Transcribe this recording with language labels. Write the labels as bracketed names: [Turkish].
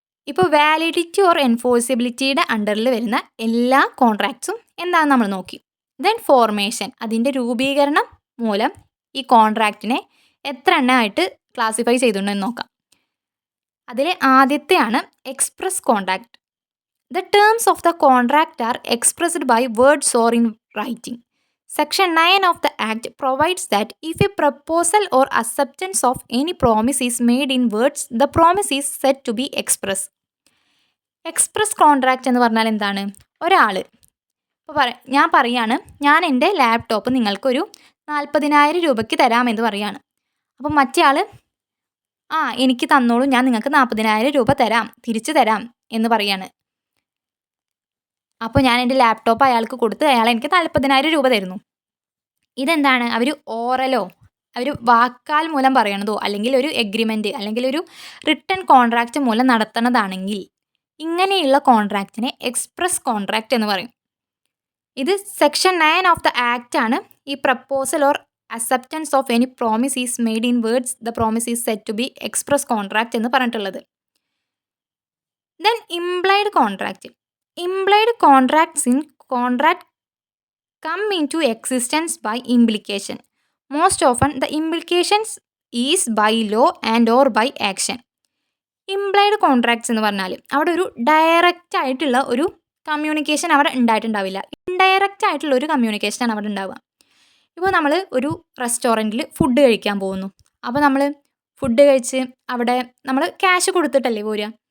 [Malayalam] ഇപ്പോൾ validity or എൻഫോഴ്സിബിലിറ്റിയുടെ അണ്ടറിൽ വരുന്ന എല്ലാ കോൺട്രാക്ട്സും എന്താണെന്ന് നമ്മൾ നോക്കി. ദെൻ ഫോർമേഷൻ, അതിൻ്റെ രൂപീകരണം മൂലം ഈ കോൺട്രാക്റ്റിനെ എത്ര എണ്ണമായിട്ട് ക്ലാസിഫൈ ചെയ്തിട്ടുണ്ടെന്ന് നോക്കാം. അതിലെ ആദ്യത്തെയാണ് express contract. [English] The terms of the contract are expressed by words or in writing. Section 9 of the Act provides that if a proposal or acceptance of any promise is made in words, the promise is said to be express. [Malayalam] Express contract എന്ന് പറഞ്ഞാൽ എന്താണ്? ഒരാൾ ഇപ്പോൾ ഞാൻ പറയാണ്, ഞാൻ എൻ്റെ laptop നിങ്ങൾക്കൊരു 40,000 രൂപയ്ക്ക് തരാമെന്ന് പറയാണ്. അപ്പം മറ്റേ ആൾ എനിക്ക് തന്നോളൂ, ഞാൻ നിങ്ങൾക്ക് 40,000 രൂപ തരാം, തിരിച്ചു തരാം എന്ന് പറയാണ്. അപ്പോൾ ഞാൻ എൻ്റെ ലാപ്ടോപ്പ് അയാൾക്ക് കൊടുത്ത് അയാൾ എനിക്ക് 40,000 രൂപ തരുന്നു. ഇതെന്താണ്? അവർ ഓറലോ അവർ വാക്കാൽ മൂലം പറയണതോ അല്ലെങ്കിൽ ഒരു എഗ്രിമെൻറ്റ് അല്ലെങ്കിൽ ഒരു റിട്ടൺ കോൺട്രാക്റ്റ് മൂലം നടത്തണതാണെങ്കിൽ ഇങ്ങനെയുള്ള കോൺട്രാക്റ്റിനെ എക്സ്പ്രസ് കോൺട്രാക്റ്റ് എന്ന് പറയും. ഇത് [English] section 9 of the act [Malayalam] ആണ്. ഈ [English] proposal or acceptance of any promise is made in words the promise is said to be express contract [Malayalam] എന്ന് പറഞ്ഞിട്ടുള്ളത്. [English] Then implied contract. Implied contracts in contract come into existence by implication. Most often the implications is by law and or by action. [Malayalam] Implied contracts എന്ന് പറഞ്ഞാൽ അവിടെ ഒരു direct ആയിട്ടുള്ള ഒരു communication അവിടെ ഉണ്ടായിട്ടുണ്ടാവില്ല. Indirect ആയിട്ടുള്ള ഒരു കമ്മ്യൂണിക്കേഷനാണ് അവിടെ ഉണ്ടാവുക. ഇപ്പോൾ നമ്മൾ ഒരു റെസ്റ്റോറൻറ്റിൽ ഫുഡ് കഴിക്കാൻ പോകുന്നു. അപ്പോൾ നമ്മൾ ഫുഡ് കഴിച്ച് അവിടെ നമ്മൾ ക്യാഷ് കൊടുത്തിട്ടല്ലേ പോരുക.